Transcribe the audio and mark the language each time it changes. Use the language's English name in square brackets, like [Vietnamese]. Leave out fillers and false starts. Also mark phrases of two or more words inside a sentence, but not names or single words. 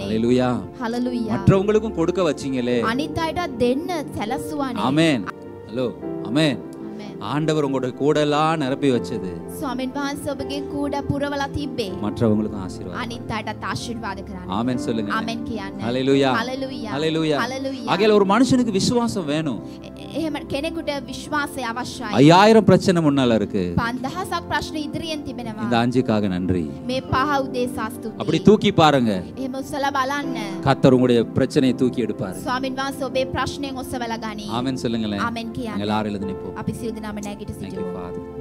[Tamil] ஹல்லேலூயா. [Sinhala] හලලුයා. [Tamil] மற்றவங்களுக்கும் கொடுக்க வச்சீங்களே, [Sinhala] අනිත් අයට දෙන්න සැලසුවානේ. [Tamil] ஆமென். ஹலோ ஆமென். [Sinhala] ආමෙන්. [Tamil] ஆண்டவர் உங்களுடைய கூடலாம் நிரப்பி வச்சது [Sinhala] ස්වාමීන් වහන්සේ ඔබගේ කූඩ පුරවලා තිබ්බේ. [Tamil] மற்றவங்களுக்கும் ஆசீர்வாதம். [Sinhala] අනිත් අයටත් ආශිර්වාද කරන්න. [Tamil] ஆமென் சொல்லுங்க. [Sinhala] ආමෙන් කියන්න. [Tamil] ஹல்லேலூயா. [Sinhala] හලලුයා. [Tamil] ஹல்லேலூயா. [Sinhala] හලලුයා. [Tamil] ஆகையால ஒரு மனுஷனுக்கு விசுவாசம் வேணும். [Sinhala] එහෙම කෙනෙකුට විශ්වාසය අවශ්‍යයි. [Tamil] 5000 பிரச்சனை முன்னால இருக்கு. [Sinhala] 5000ක් ප්‍රශ්න ඉදිරියෙන් තිබෙනවා. [Tamil] இந்த 5க்காக நன்றி. [Sinhala] මේ පහ උදෙසා ස්තුතියි. [Tamil] அப்படி தூக்கி பாருங்க, [Sinhala] එහෙම උස්සලා බලන්න. [Tamil] கர்த்தர் உங்களுடைய பிரச்சனையை தூக்கி எடுப்பார். [Sinhala] ස්වාමීන් වහන්සේ ඔබේ ප්‍රශ්නෙන් ඔසවලා ගනී. [Tamil] ஆமென் சொல்லுங்களேன். [Sinhala] ආමෙන් කියන්න. [Tamil] நாங்க எல்லாரும் எழுந்து நிப்போம். [Sinhala] අපි සියලු දෙනාම නැගිට [English] Thank you, [Sinhala] සිටිමු. [English] Father.